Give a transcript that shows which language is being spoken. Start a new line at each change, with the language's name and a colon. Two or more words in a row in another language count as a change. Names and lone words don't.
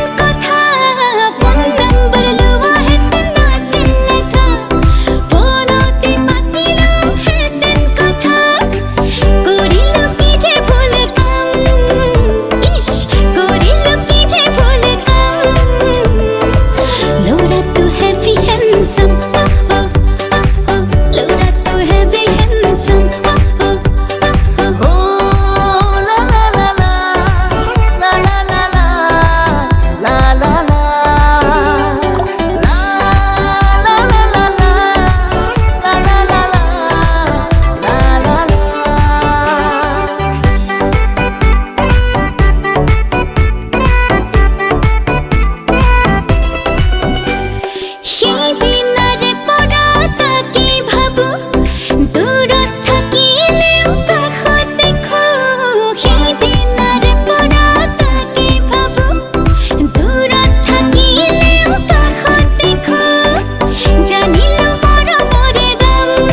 Assamese: কথা ফোন নম্বৰ লোৱা হেঁতেন নাছিল লেঠা ফোনতে পাতিলো হেঁতেন কথা কৰিলো কি যে ভুল কাম ইছ কৰিলো কি যে ভুল কাম ল'ৰাটো
English: heavy handsome
Assamese: ল'ৰাটো
English: heavy handsome Oh, la la la la, la la la la, la la la, la la la la la, la la la la, la la
Assamese: সেইদিনাৰে পৰা তাকে ভাবো দূৰত থাকিলেও কাষত দেখো সেইদিনাৰে পৰা তাকে ভাবো দূৰত থাকিলেও কাষত দেখো জানিলো মৰমৰে দাম